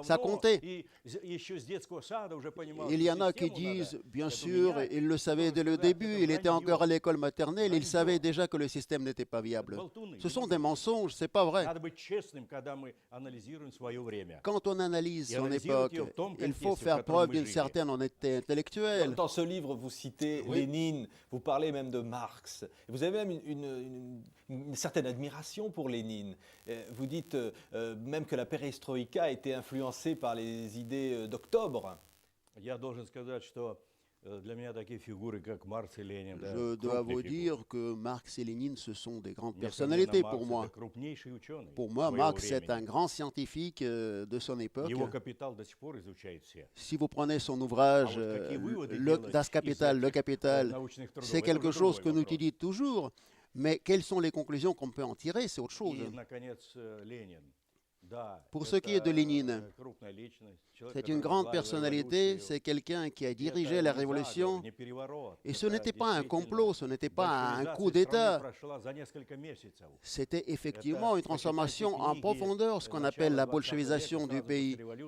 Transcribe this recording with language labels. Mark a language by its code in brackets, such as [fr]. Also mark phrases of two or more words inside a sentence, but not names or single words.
[fr] Ça comptait. [ru] и еще с детского сада уже понимал, [fr] Il y [ru] что [fr] en a qui [ru] систему [fr] disent, [ru] надо [fr] bien [ru] эту [fr] sûr, [ru] менять. [fr] il le savait [ru] Потому [fr] dès le [ru] что, да, [fr] début, [ru] это [fr] il était [ru] вранье. [fr] encore à l'école maternelle, il [ru] Вранье. [fr] savait déjà que le système n'était pas viable. [ru] Болтуны. [fr] Ce sont des mensonges, c'est pas vrai. [ru] Надо быть честным, когда мы анализируем свое время. [fr] Quand on analyse Et son analyser époque, [ru] в том [fr] il faut [ru] contexte, в [fr] faire [ru] котором [fr] preuve [ru] мы [fr] d'une [ru] жили. [fr] certaine honnêteté intellectuelle. dans ce livre, vous citez Oui. Lénine, vous parlez même de Marx. Vous avez même une certaine admiration pour Lénine. Vous dites même que la perestroïka a été influencée par les idées d'octobre. [ru] Я должен сказать, что для меня такие фигуры, как Маркс и Ленин, да, [fr] Je dois [ru] крупные [fr] vous [ru] фигуры. [fr] dire que Marx et Lénine, ce sont des grandes [ru] Несомненно, [fr] personnalités [ru] Маркс [fr] pour moi. [ru] это крупнейший ученый [fr] Pour moi, [ru] своего [fr] Marx est [ru] времени. [fr] un grand scientifique de son époque. [ru] Его капитал до сих пор изучают все. [fr] Si vous prenez son ouvrage, [ru] А вот какие выводы [fr] le [ru] делать [fr] Das Kapital, [ru] из [fr] le [ru] этих, [fr] Capital, [ru] научных трудов, [fr] c'est [ru] это [fr] quelque [ru] уже [fr] chose [ru] другой [fr] que nous [ru] вопрос. [fr] étudie toujours. Mais quelles sont les conclusions qu'on peut en tirer, c'est autre chose. [ru] И, наконец, Ленин. [fr] Pour ce qui est de Lénine, c'est une grande personnalité, c'est quelqu'un qui a dirigé la révolution. Et ce n'était pas un complot, ce n'était pas un coup d'État. C'était effectivement une transformation en profondeur, ce qu'on appelle la bolchevisation du pays.